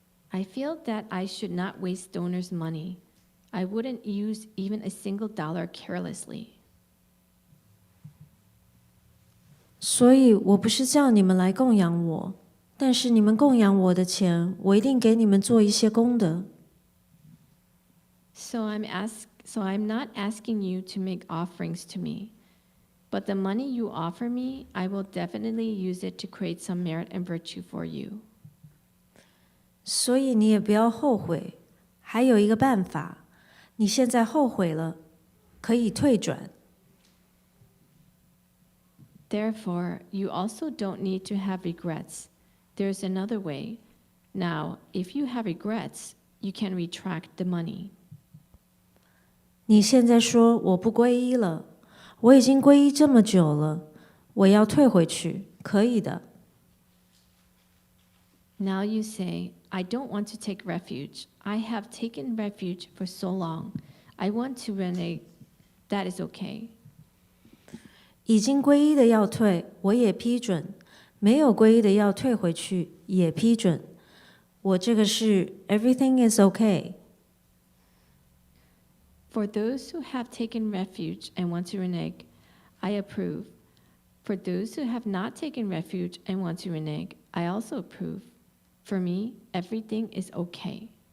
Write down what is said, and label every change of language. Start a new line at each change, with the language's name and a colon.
English: I feel that I should not waste donors' money. I wouldn't use even a single dollar carelessly.
Chinese: 所以我不是叫你们来供养我，但是你们供养我的钱，我一定给你们做一些功德。
English: So I'm not asking you to make offerings to me. But the money you offer me, I will definitely use it to create some merit and virtue for you.
Chinese: 所以你也不要后悔。还有一个办法，你现在后悔了，可以退转。
English: Therefore, you also don't need to have regrets. There's another way. Now, if you have regrets, you can retract the money.
Chinese: 你现在说我不皈依了，我已经皈依这么久了，我要退回去，可以的。
English: Now you say, I don't want to take refuge. I have taken refuge for so long. I want to renege. That is okay.
Chinese: 已经皈依的要退，我也批准；没有皈依的要退回去，也批准。我这个是
English: everything is okay. For those who have taken refuge and want to renege, I approve. For those who have not taken refuge and want to renege, I also approve. For me, everything is okay.